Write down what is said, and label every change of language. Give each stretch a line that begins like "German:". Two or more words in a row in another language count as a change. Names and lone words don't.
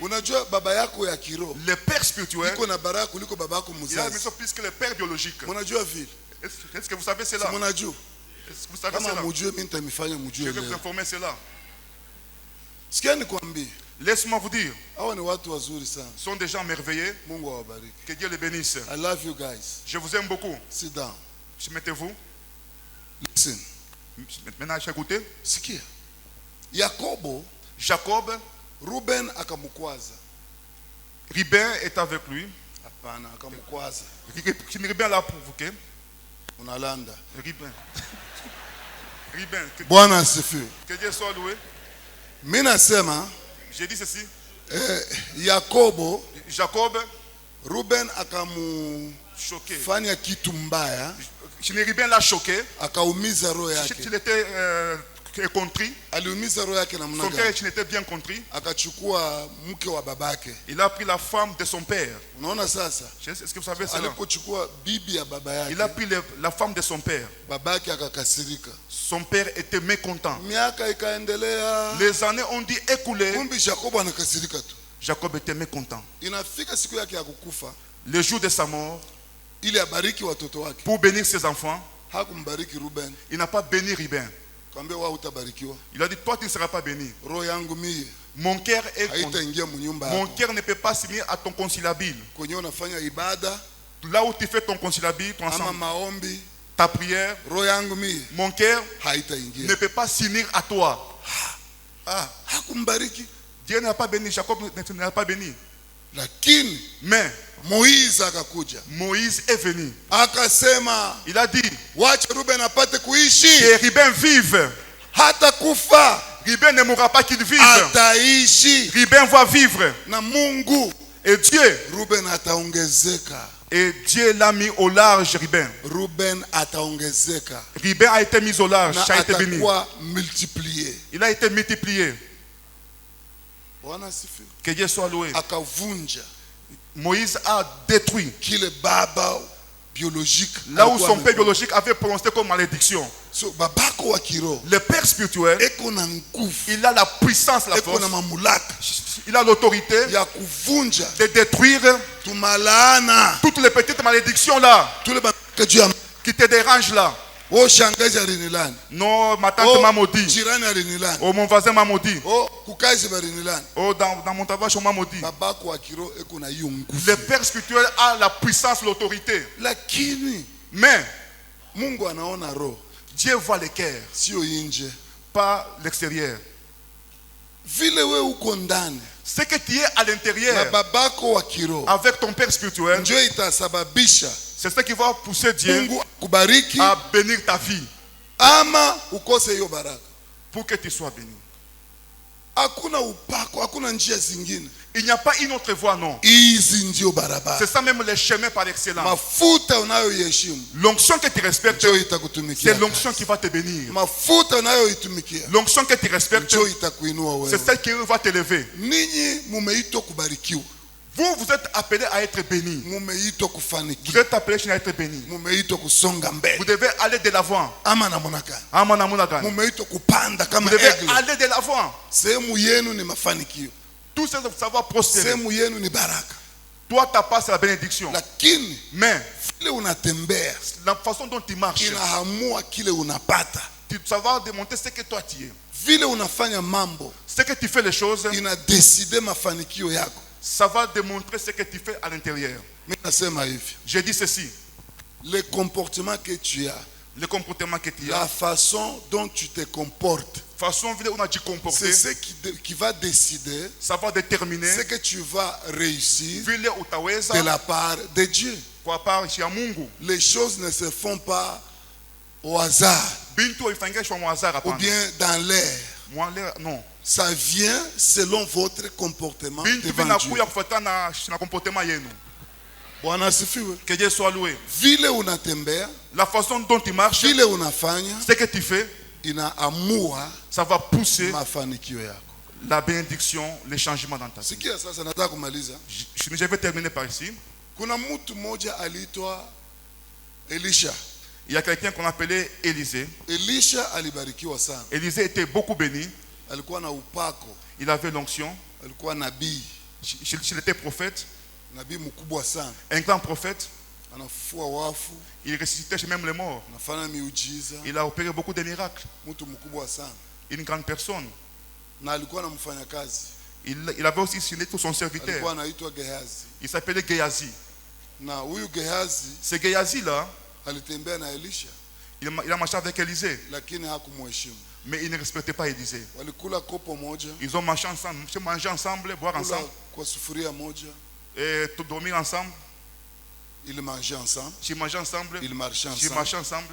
French: Le Père spirituel, il a la bénédiction plus que le Père biologique. Est-ce que vous savez cela? Est-ce que vous savez cela? Je vais vous informer cela. Laisse-moi vous dire, ce sont des gens merveilleux. Que Dieu les bénisse.
English: I love you guys.
French: Je vous aime beaucoup.
English: Sit down.
French: Mettez-vous.
English: Listen.
French: Maintenant, écoutez. Jacob,
Swahili: Ruben akamukwaza.
French: Ruben est avec lui.
Swahili: Hapana, akamukwaza.
French: Ruben là pour vous, ok?
Swahili: Unalanda. Ruben. Ruben. Bwana asifiwe.
French: Que Dieu soit loué.
Swahili: Mimi nasema,
French: j'ai dit ceci. Jacob,
Swahili: Ruben akamufanya kitu mbaya.
French: Ruben l'a choqué.
Swahili: Akaumiza roho yake.
French: Il était contrit.
Swahili: Aliumiza roho yake namna gani?
French: Son cœur était bien contrit.
Swahili: Akachukua mke wa babake.
French: Il a pris la femme de son père.
Swahili: Unaona sasa?
French: Est-ce que vous savez cela?
Swahili: Alipochukua bibi ya baba yake.
French: Il a pris la femme de son père.
Swahili: Babake akakasirika.
French: Son père était mécontent.
Swahili: Miaka ikaendelea.
French: Les années ont dit écouler.
Swahili: Kumbi Jacob anakasirika tu.
French: Jacob était mécontent.
Swahili: Inafika siku yake ya kukufa.
French: Le jour de sa mort,
Swahili: ili abariki watoto wake.
French: Pour bénir ses enfants,
Swahili: hakumbariki Ruben.
French: Il n'a pas béni Ruben.
Swahili: Kambe wa utabarikiwa.
French: Il a dit toi tu ne seras pas béni.
Swahili: Roho yangu mie.
French: Mon cœur est Mon cœur ne peut pas s'unir à ton conciliabule.
Swahili: Kwenye unafanya ibada,
French: là où tu fais ton conciliabule, ton ensemble,
Swahili: maombi,
French: ta prière,
Swahili: roho yangu mie.
French: Mon cœur
Swahili: haitaingia.
French: Ne peut pas s'unir à toi.
Swahili: Hakumbariki.
French: Dieu n'a pas béni, Jacob n'a pas béni.
Swahili: Lakini,
French: mais
Swahili: Moïse akakuja.
French: Moïse est venu.
Swahili: Akasema,
French: il a dit,
Swahili: wacha Ruben apate kuishi.
French: Que Ruben vive.
Swahili: Hata kufa.
French: Ruben ne mourra pas qu'il vive.
Swahili: Ataishi.
French: Ruben va vivre.
Swahili: Na Mungu.
French: Et Dieu.
Swahili: Ruben ataongezeka.
French: Et Dieu l'a mis au large, Ruben.
Swahili: Ruben ataongezeka.
French: Ruben a été mis au large.
Swahili: Na
French: a été béni. Multiplié. Il a été multiplié. Que Dieu soit loué.
Swahili: Akavunja.
French: Moïse a détruit
Swahili: kile baba biologique.
French: Là où son père biologique avait prononcé comme malédiction.
Swahili: So, babako wa kiro.
French: Le père spirituel. Il a la puissance, la force. Il a l'autorité de détruire toutes les petites malédictions là. Qui te dérangent là.
Swahili: Oh, shangazi alinilani.
French: Non, ma tante m'a maudit.
Swahili: Jirani alinilani.
French: Oh, mon voisin m'a maudit.
Swahili: Oh, kukazi balinilani.
French: Oh, dans mon travail, on m'a maudit.
Swahili: Babako wa kiro eko na hiyo nguvu.
French: Le père spirituel a la puissance, l'autorité.
Swahili: Lakini,
French: mais
Swahili: Mungu anaona roho.
French: Dieu voit le cœur.
Swahili: Sio inje.
French: Pas l'extérieur.
Swahili: Vile we uko ndani.
French: Ce que tu es à l'intérieur.
Swahili: Na babako wa kiro.
French: Avec ton père spirituel.
Swahili: Ndio itasababisha.
French: C'est ce qui va pousser Dieu
Swahili: kubariki,
French: à bénir ta vie.
Swahili: Ama ukose hiyo baraka.
French: Pour que tu sois béni.
Swahili: Hakuna upako, hakuna njia zingine.
French: Il n'y a pas une autre voie, non.
Swahili: Hizi ndio barabara.
French: C'est ça même le chemin par excellence.
Swahili: Mafuta unayoheshimu,
French: L'onction que tu respectes,
Swahili: ndio itakutumikia.
French: c'est l'onction qui va te bénir.
Swahili: Mafuta unayoitumikia,
French: L'onction que tu respectes,
Swahili: ndio itakuinua wewe.
French: c'est celle qui va t'élever.
Swahili: Ninyi mumeitwa kubarikiwa.
French: Vous êtes appelés à être bénis.
Swahili: Mumeitwa
French: Vous
Swahili: kufanikiwa.
French: êtes appelés à être bénis.
Swahili: Mumeitwa kusonga
French: Vous
Swahili: mbele.
French: devez aller de l'avant.
Swahili: Ama namna gani?
French: Vous
Swahili: Mumeitwa kupanda kama
French: devez
Swahili: eagle.
French: aller de l'avant.
Swahili: Sehemu yenu ni mafanikio.
French: Tout ça, vous savoir prospérer.
Swahili: Sehemu yenu ni baraka.
French: Toi, ta part, c'est la bénédiction.
Swahili: Lakini
French: Mais
Swahili: vile unatembea
French: la façon dont tu marches,
Swahili: inahamua kile unapata.
French: tu savoir démontrer ce que toi tu es.
Swahili: Vile unafanya mambo
French: Ce que tu fais les choses,
Swahili: inadeside mafanikio yako.
French: ça va démontrer ce que tu fais à l'intérieur.
Swahili: Mimi nasema hivi,
French: Je dis ceci. le comportement que tu as, Le comportement que tu la as, façon dont tu te comportes, façon dont on a dû comporter, c'est ce qui va décider ça va déterminer ce que tu vas réussir
Swahili: vile utaweza
French: de la part de Dieu.
Swahili: kwa part ya Mungu.
French: Les choses ne se font pas au hasard
Swahili: Bintu ifanyishwa kwa hasara
French: ou
Swahili: hapana.
French: bien dans l'air. Non. Ça vient selon votre comportement
Swahili: Bintu
French: devant Dieu.
Swahili: vinakuya kufuatana na comportement yenu. Bwana asifiwe.
French: Que Dieu soit loué.
Swahili: Vile unatembea,
French: La façon dont tu marches,
Swahili: vile unafanya,
French: ce que tu fais,
Swahili: inaamua
French: ça va pousser
Swahili: mafanikio yako.
French: la bénédiction, les changements dans ta vie.
Swahili: Sikia sasa, nataka kumaliza.
French: Je vais terminer par ici.
Swahili: Kuna mtu mmoja aliitwa Elisha.
French: Il y a quelqu'un qu'on appelait Élisée.
Swahili: Elisha alibarikiwa sana.
French: Élisée était beaucoup béni.
Swahili: Alikuwa na upako,
French: Il avait l'onction.
Swahili: alikuwa nabii,
French: Il était prophète,
Swahili: nabii mkubwa sana.
French: un grand prophète.
Swahili: Anafufua wafu,
French: Il ressuscitait chez même les morts.
Swahili: anafanya miujiza,
French: Il a opéré beaucoup de miracles.
Swahili: mtu mkubwa sana.
French: Une grande personne.
Swahili: Na alikuwa na mfanyakazi,
French: Il avait aussi signé tout son serviteur.
Swahili: alikuwa anaitwa Gehazi.
French: Il s'appelait Géasi.
Swahili: Na huyu Gehazi
French: Ce Géasi-là,
Swahili: alitembea na Elisha,
French: il a marché avec Élisée,
Swahili: lakini hakumheshimu.
French: mais il ne respectait pas Élisée.
Swahili: Walikula kopo moja,
French: Ils ont marché ensemble, boire
Swahili: kula
French: ensemble,
Swahili: kwa sufuria moja,
French: et tout dormir ensemble. ils mangeaient ensemble, Ils mangeaient ensemble, ils marchaient ils ensemble, marchaient ensemble,